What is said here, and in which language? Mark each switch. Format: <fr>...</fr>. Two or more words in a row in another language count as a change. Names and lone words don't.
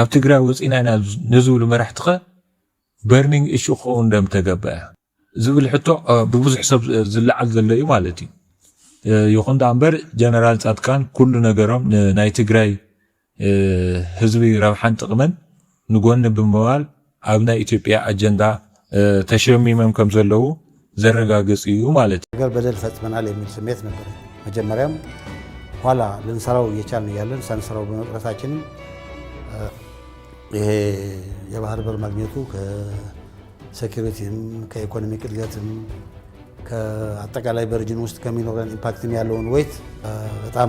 <ti>ትግራይ ወፂና ኢና ንዝብሉ መራሕቲ ኸ</ti> <en>burning issue</en> <ti>ክኸውን ደም ተገበአ ዝብል ሕቶ ብብዙሕ ሰብ ዝለዓል ዘሎ እዩ ማለት እዩ ይኹን ዳ እምበር ጀነራል ጻድቃን ኩሉ ነገሮም ናይ ትግራይ ህዝቢ ረብሓን ጥቕመን ንጎኒ ብምባል ኣብ ናይ ኢትዮጵያ ኣጀንዳ ተሸሚሞም ከም ዘለዉ ዘረጋግጽ እዩ ማለት እዩ</ti> <am>ነገር በደል ፈጽመናል የሚል ስሜት ነበር መጀመሪያም ኋላ ልንሰራው እየቻልን ያለን ሳንሰራው በመቅረታችን ይሄ የባህር በር ማግኘቱ ከሴኩሪቲም ከኢኮኖሚክ እድገትም ከአጠቃላይ በርጅን ውስጥ ከሚኖረን ኢምፓክትም ያለውን ወይት በጣም</am>